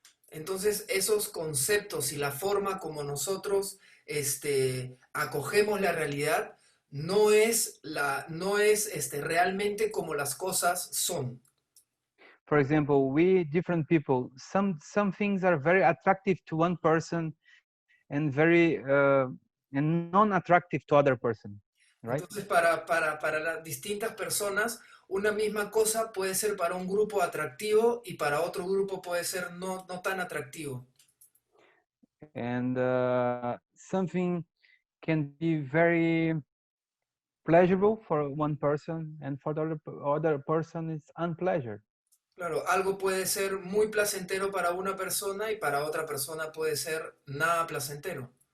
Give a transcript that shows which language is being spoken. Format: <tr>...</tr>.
<es>Entonces, esos conceptos y la forma como nosotros acogemos la realidad no es realmente como las cosas son.</es> <en>For example, we different people, some things are very attractive to one person and very and non-attractive to other person, right?</en> <es>Entonces, para las distintas personas, una misma cosa puede ser para un grupo atractivo y para otro grupo puede ser no tan atractivo.</es> <en>And something can be very pleasurable for one person, and for the other person it's unpleasure.</en> <es>Claro, algo puede ser muy placentero para una persona y para otra persona puede ser nada placentero.</es>